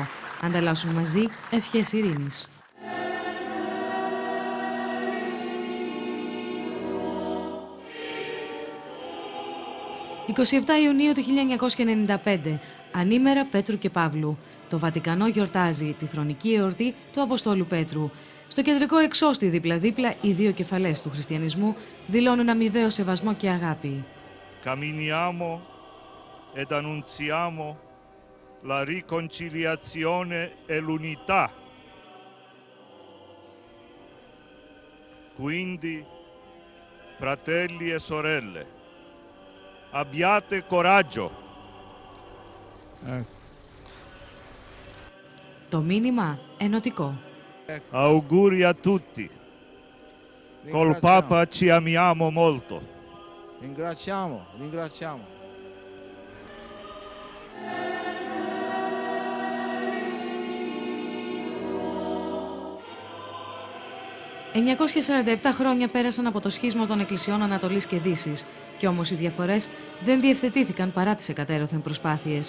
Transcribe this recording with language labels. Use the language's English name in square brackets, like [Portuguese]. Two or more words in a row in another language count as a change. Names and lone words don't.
[Greek] Ανταλλάσσουν μαζί ευχές ειρήνης. «27 Ιουνίου του 1995, ανήμερα Πέτρου και Παύλου. Το Βατικανό γιορτάζει τη θρονική εορτή του Αποστόλου Πέτρου. Στο κεντρικό εξώστη δίπλα-δίπλα οι δύο κεφαλές του χριστιανισμού δηλώνουν αμοιβαίο σεβασμό και αγάπη. [Italian] Camminiamo ed annunziamo la riconciliazione e l'unità. Quindi, fratelli e sorelle, abbiate coraggio. [Greek] Το μήνυμα ενωτικό. [Italian] Auguri a tutti. Col Papa ci amiamo molto. Ringraziamo. [Greek] 947 χρόνια πέρασαν από το σχίσμα των εκκλησιών Ανατολής και Δύσης, κι όμως οι διαφορές δεν διευθετήθηκαν παρά τις εκατέρωθεν προσπάθειες.